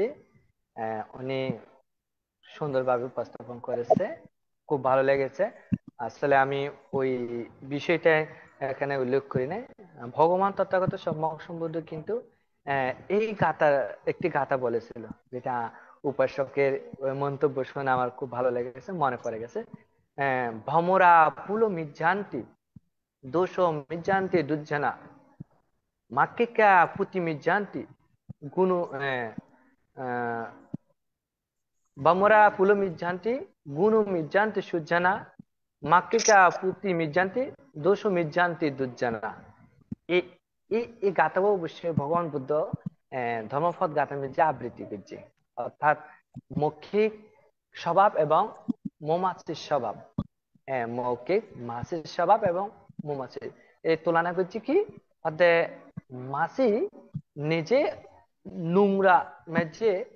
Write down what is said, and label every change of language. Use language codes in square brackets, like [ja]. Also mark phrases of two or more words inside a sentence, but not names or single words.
[bn] উনি সুন্দরভাবে উপস্থাপন করেছে, খুব ভালো লেগেছে। আসলে আমি ওই বিষয়টা এখানে উল্লেখ করি নাই। ভগবান তথাগত সম্যক সম্বুদ্ধ কিন্তু এই গাথা, একটি গাথা বলেছিল, যেটা উপাসকের ওই মন্তব্য শুনে আমার খুব ভালো লেগেছে, মনে পড়ে গেছে। [pi] ভমরা পুলো মিজ্জান্তি দোষো মিজ্জান্তি দুজ্জনা মাক্কিকা পুতি মিজ্জান্তি গুণু বমরা পুলো মিজ্জান্তি গুণু মিজ্জান্তি সুজ্জনা মাক্কিকা পুতি মিজ্জান্তি দোষো মিজ্জান্তি দুজ্জনা। [bn] এই এই গাথাও অবশ্যই ভগবান বুদ্ধ ধর্মপদ গাথার মধ্যে আবৃত্তি করছে, অর্থাৎ মৌখিক স্বভাব এবং মৌমাছির স্বভাব। মৌখিক মাছির স্বভাব এবং মৌমাছির এই তুলনা করছি কি, অর্থাৎ মাছি নিজে নোংরা মেঝে